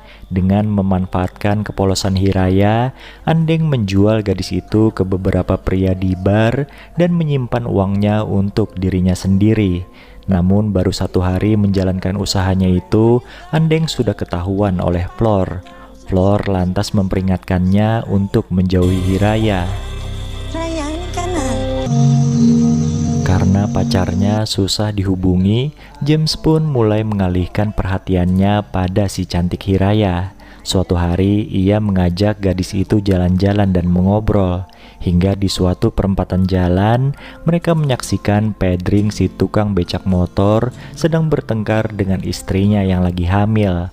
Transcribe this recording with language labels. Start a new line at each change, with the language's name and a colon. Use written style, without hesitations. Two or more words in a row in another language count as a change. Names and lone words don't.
Indonesian: Dengan memanfaatkan kepolosan Hiraya, Andeng menjual gadis itu ke beberapa pria di bar dan menyimpan uangnya untuk dirinya sendiri. Namun baru 1 hari menjalankan usahanya itu, Andeng sudah ketahuan oleh Flor. Flor lantas memperingatkannya untuk menjauhi Hiraya.
Filipino: Ryan ka na
Indonesian: Karena pacarnya susah dihubungi, James pun mulai mengalihkan perhatiannya pada si cantik Hiraya. Suatu hari ia mengajak gadis itu jalan-jalan dan mengobrol. Hingga di suatu perempatan jalan, mereka menyaksikan Pedring si tukang becak motor sedang bertengkar dengan istrinya yang lagi hamil.